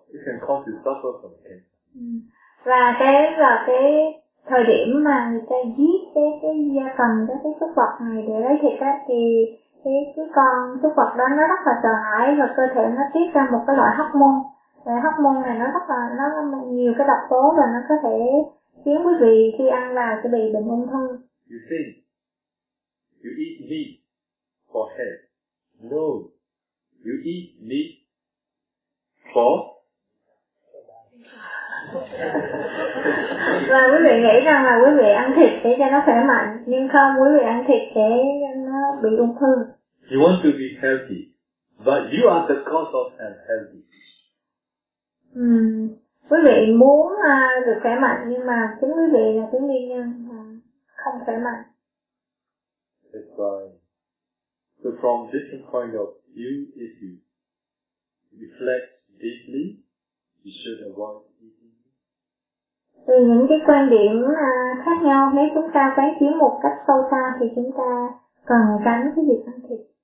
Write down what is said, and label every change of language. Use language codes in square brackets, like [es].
[en] It can cause you suffer from cancer. [vi] Và cái thời điểm mà người ta giết cái gia cầm đó, cái xúc vật này để lấy thịt á, thì cái con xúc vật đó nó rất là sợ hãi và cơ thể nó tiết ra một cái loại hormone. Và hormone này nó rất là, nó nhiều cái độc tố và nó có thể khiến quý vị khi ăn là sẽ bị bệnh ung thư. [en] You think you eat meat for health? No, you eat meat for [vi] và quý vị nghĩ rằng là quý vị ăn thịt để cho nó khỏe mạnh, nhưng không, quý vị ăn thịt để nó bị ung thư. [en] You want to be healthy, but you are the cause of unhealthy. [vi] Quý vị muốn được khỏe mạnh, nhưng mà chính quý vị là cái nguyên nhân không khỏe mạnh. [en] It's fine. So from different point of view, if you reflect deeply, you should avoid. [vi] Từ những cái quan điểm khác nhau, nếu chúng ta quán chiếu một cách sâu xa thì chúng ta cần tránh cái việc ăn thịt.